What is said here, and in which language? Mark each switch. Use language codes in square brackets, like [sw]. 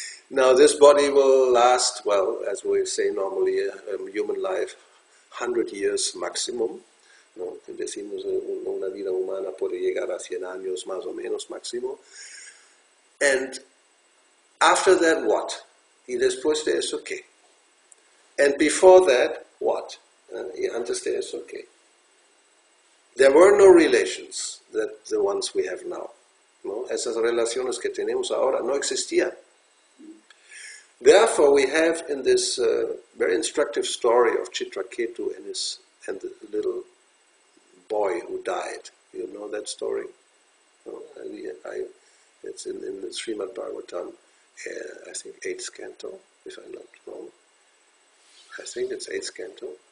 [en] Now this body will last, well, as we say normally, human life, 100 years maximum. [es] ¿No? Decimos una vida humana puede llegar a 100 años más o menos máximo. [en] And after that, what? [es] Y después de eso, ¿qué? [en] And before that, what? [es] Y antes de eso, ¿qué? [en] There were no relations that the ones we have now. [es] ¿No? Esas relaciones que tenemos ahora no existían. [en] Therefore, we have in this very instructive story of Chitraketu and the little boy who died. You know that story? No? It's in the Srimad Bhagavatam, I think 8th canto, if I'm not wrong. I think it's 8th canto.